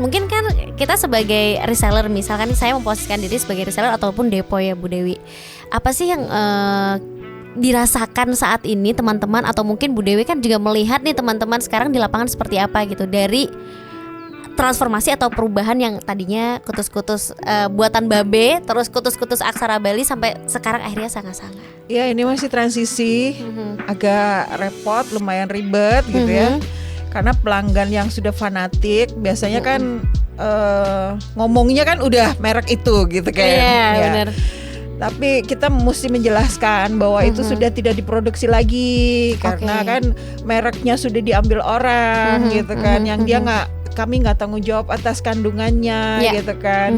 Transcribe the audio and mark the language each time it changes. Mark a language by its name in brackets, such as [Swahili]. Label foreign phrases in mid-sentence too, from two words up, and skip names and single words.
[Indonesian] Mungkin kan kita sebagai reseller, misalkan saya memposisikan diri sebagai reseller ataupun depo ya Bu Dewi. Apa sih yang dirasakan saat ini teman-teman, atau mungkin Bu Dewi kan juga melihat nih teman-teman sekarang di lapangan seperti apa gitu, dari transformasi atau perubahan yang tadinya kutus-kutus buatan Babe, terus kutus-kutus aksara Bali sampai sekarang akhirnya sanga-sanga. Ya ini masih transisi, agak repot, lumayan ribet gitu ya. Karena pelanggan yang sudah fanatik biasanya kan ngomongnya kan udah merek itu gitu kan. Iya, benar. Tapi kita mesti menjelaskan bahwa itu sudah tidak diproduksi lagi karena kan mereknya sudah diambil orang gitu kan, yang dia kami nggak tanggung jawab atas kandungannya gitu kan.